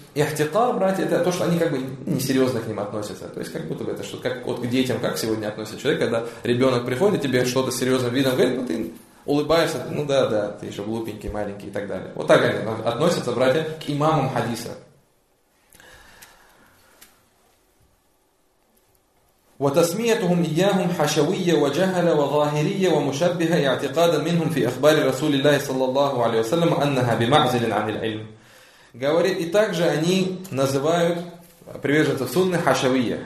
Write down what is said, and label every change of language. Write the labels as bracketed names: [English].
[Russian] И ихтикар, братья, это то, что они как бы несерьезно к ним относятся. То есть как будто бы это что-то, как вот к детям, как сегодня относится человек, когда ребенок приходит, тебе что-то с серьезным видом говорит, ну ты улыбаешься, ну да, да, ты еще глупенький, маленький и так далее. Вот так они относятся, братья, к имамам хадиса. [Arabic] وتسميتهم إياهم حشوية وجهلة وظاهرية ومشبهة اعتقادا منهم في أخبار رسول الله صلى الله عليه وسلم أنها بمعزل عن العلم. [Russian] Говорит, и также они называют приверженцев сунны хашавия.